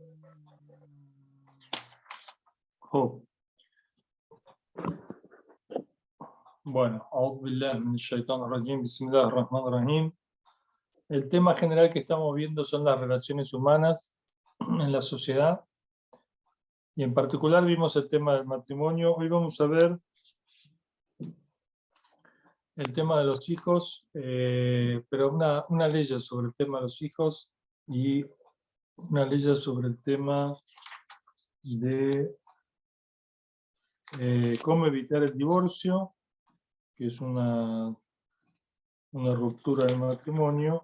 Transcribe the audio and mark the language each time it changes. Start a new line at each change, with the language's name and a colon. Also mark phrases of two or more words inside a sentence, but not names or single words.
Spanish: Oh. Bueno,
Arabic: أعوذ بالله من الشيطان الرجيم, بسم الله الرحمن الرحيم.
Spanish: El tema general que estamos viendo son las relaciones humanas en la sociedad, y en particular vimos el tema del matrimonio. Hoy vamos a ver el tema de los hijos, pero una ley sobre el tema de los hijos y una ley sobre el tema de cómo evitar el divorcio, que es una ruptura del matrimonio.